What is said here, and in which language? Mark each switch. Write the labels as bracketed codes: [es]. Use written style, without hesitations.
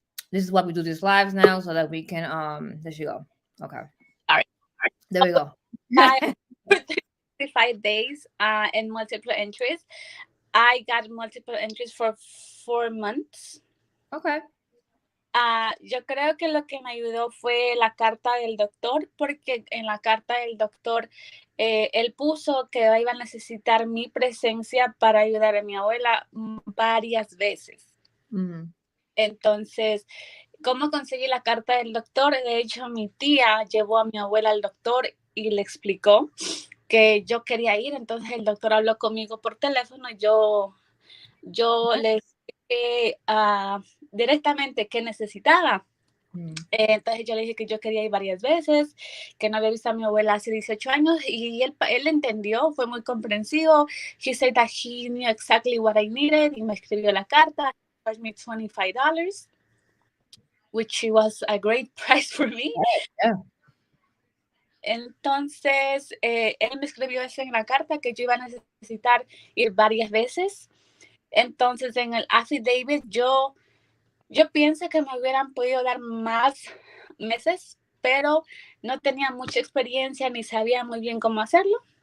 [en] This is why we do these lives now, so that we can there she go. Okay. All right. There we go. 5 days and multiple entries. I got multiple entries for 4 months. Okay. [es] Yo creo que lo que me ayudó fue la carta del doctor, porque en la carta del doctor él puso que iba a necesitar mi presencia para ayudar a mi abuela varias veces. Entonces, ¿cómo conseguí la carta del doctor? De hecho, mi tía llevó a mi abuela al doctor y le explicó que yo quería ir. Entonces, el doctor habló conmigo por teléfono. Yo le expliqué directamente qué necesitaba. Entonces yo le dije que yo quería ir varias veces, que no había visto a mi abuela hace 18 años y él entendió, fue muy comprensivo. [en] He said that he knew exactly what I needed [es] y me escribió la carta. [en] He charged me $25, which was a great price for me. Yeah. [es] Entonces, él me escribió eso en la carta, que yo iba a necesitar ir varias veces. Entonces, en el affidavit, yo pienso que me hubieran podido dar más meses, pero no tenía mucha experiencia ni sabía muy bien cómo hacerlo.